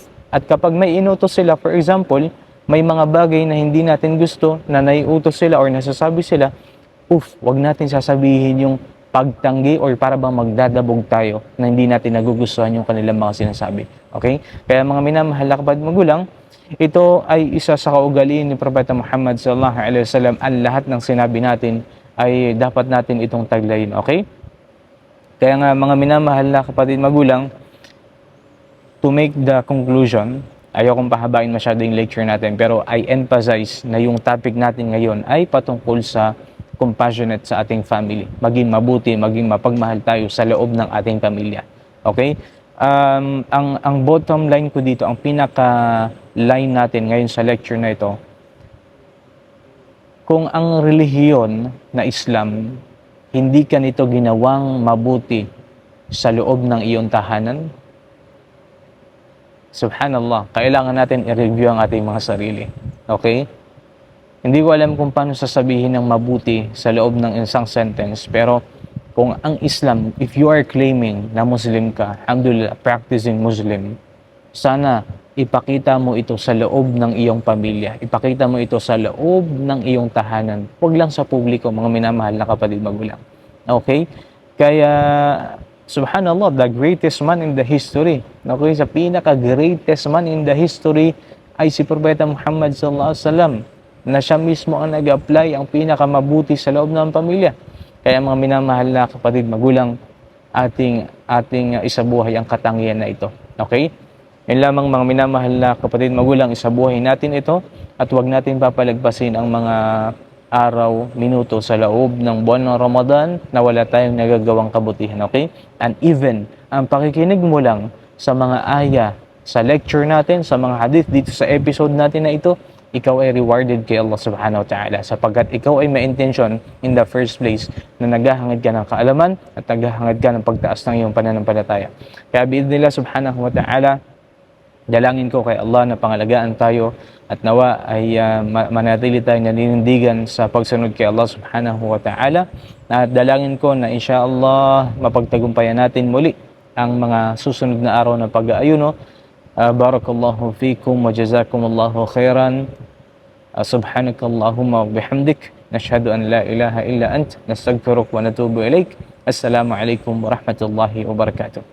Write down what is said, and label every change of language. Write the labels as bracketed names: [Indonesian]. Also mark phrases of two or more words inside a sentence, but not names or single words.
[Filipino] At kapag may inutos sila, [English] for example, [Filipino] may mga bagay na hindi natin gusto na naiutos sila or nasasabi sila, wag natin sasabihin yung pagtanggi or para bang magdadabog tayo na hindi natin nagugustuhan yung kanilang mga sinasabi. Okay? Kaya mga minamahal na kapatid magulang, ito ay isa sa kaugalian ni Propeta Muhammad [Arabic] صلى الله عليه وسلم. [Filipino] Ang lahat ng sinabi natin ay dapat natin itong taglayin, okay? Kaya nga mga minamahal na kapatid magulang, [English] to make the conclusion, [Filipino] ayokong pahabain masyado yung lecture natin, pero [English] I emphasize [Filipino] na yung topic natin ngayon ay patungkol sa compassionate sa ating family. Maging mabuti, maging mapagmahal tayo sa loob ng ating pamilya. Okay? Ang [English] bottom line [Filipino] ko dito, ang pinaka-line natin ngayon sa lecture na ito, kung ang relihiyon na Islam, hindi ka nito ginawang mabuti sa loob ng iyong tahanan, subhanallah, kailangan natin i-review ang ating mga sarili. Okay? Hindi ko alam kung paano sasabihin ng mabuti sa loob ng isang sentence, pero kung ang Islam, [English] if you are claiming [Filipino] na Muslim ka, alhamdulillah, [English] practicing Muslim, [Filipino] sana ipakita mo ito sa loob ng iyong pamilya. Ipakita mo ito sa loob ng iyong tahanan. Huwag lang sa publiko, mga minamahal na kapatid magulang. Okay? Kaya, [English] subhanallah, the greatest man in the history. [Filipino] Okay? Sa pinaka- [English] greatest man in the history [Filipino] ay si Propeta Muhammad [Arabic] صلى الله عليه وسلم, [Filipino] na siya mismo ang nag-apply ang pinakamabuti sa loob ng pamilya. Kaya mga minamahal na kapatid magulang, ating isabuhay ang katangian na ito. Okay? Yan lamang mga minamahal na kapatid magulang, isabuhay natin ito at huwag natin papalagpasin ang mga araw, minuto sa loob ng buwan ng Ramadan na wala tayong nagagawang kabutihan. Okay? And even ang pakikinig mo lang sa mga aya, sa lecture natin, sa mga hadith dito sa episode natin na ito, ikaw ay rewarded kay Allah [Arabic] سبحانه وتعالى [Filipino] sapagkat ikaw ay may intention [English] in the first place [Filipino] na naghahangad ka ng kaalaman at naghahangad ka ng pagtaas ng iyong pananampalataya. Kaya [Arabic] بإذن الله سبحانه وتعالى, [Filipino] dalangin ko kay Allah na pangalagaan tayo at nawa ay manatili tayo naninindigan sa pagsunod kay Allah [Arabic] سبحانه وتعالى. [Filipino] At dalangin ko na insyaAllah mapagtagumpayan natin muli ang mga susunod na araw ng pag-aayuno. [Arabic] بارك الله فيكم وجزاكم الله خيرا. سبحانك اللهم وبحمدك نشهد أن لا إله إلا أنت. نستغفرك ونتوب إليك السلام عليكم ورحمة الله وبركاته.